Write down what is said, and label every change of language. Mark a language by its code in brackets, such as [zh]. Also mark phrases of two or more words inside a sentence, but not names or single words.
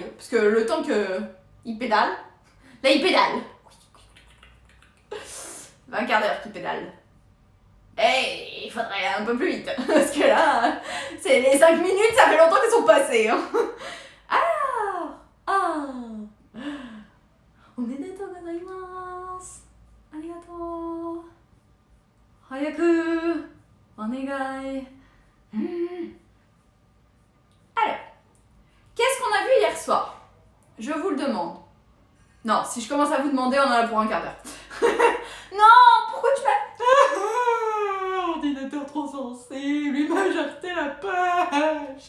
[fr] Parce que le temps qu'il pédale, là il pédale. 20 quarts d'heure qu'il pédale. Et il faudrait un peu plus vite. Parce que là, c'est les 5 minutes, ça fait longtemps qu'ils sont passés. Hein. Alors, [ja] omedetou gozaimasu. Arigatou. Hayaku. Onegai. [fr] Alors, qu'est-ce qu'on a vu hier soir? Je vous le demande. Non, si je commence à vous demander, on en a pour un quart d'heure. Non, pourquoi tu m'as... Ordinateur trop sensible, il m'a jarté la page.